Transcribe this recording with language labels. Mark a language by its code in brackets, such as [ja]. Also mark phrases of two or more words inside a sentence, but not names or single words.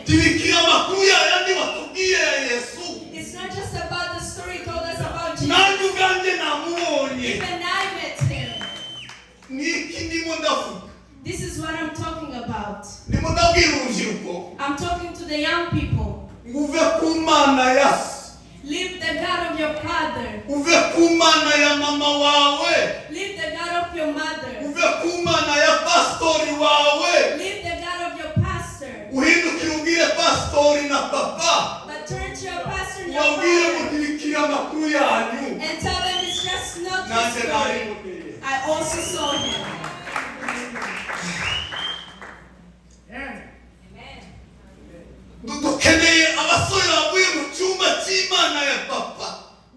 [rw] tubikira amakuru yawe yandi watubwiye Yesu. [en] It's not just about the story he told us about Jesus. [rw] nanjye ubwanjye namubonye. [en] Even I met him. [rw] niki ndimo ndavuga. [en] This is what I'm talking about. [rw] ndimo ndabwira urubyiruko. [en] I'm talking to the young people. [rw] nguve ku Mana ya se. [en] Leave the God of your father. [rw] uve ku Mana ya mama wawe. [en] Leave the God of your mother. [rw] uve ku Mana ya pastori wawe. [en] Leave the God of your pastor. [rw] uhindukire ubwire pastori na papa. [en] But turn to your pastor and your [rw] wabwire ngo [en] father [rw] tubikira amakuru yanyu. [en] and tell them it's just not your [rw] nanjye [en] story. [rw] nariboneye. [en] I also saw him. [rw] dukeneye abasore bavuye mu cyumba cy'Imana ya papa.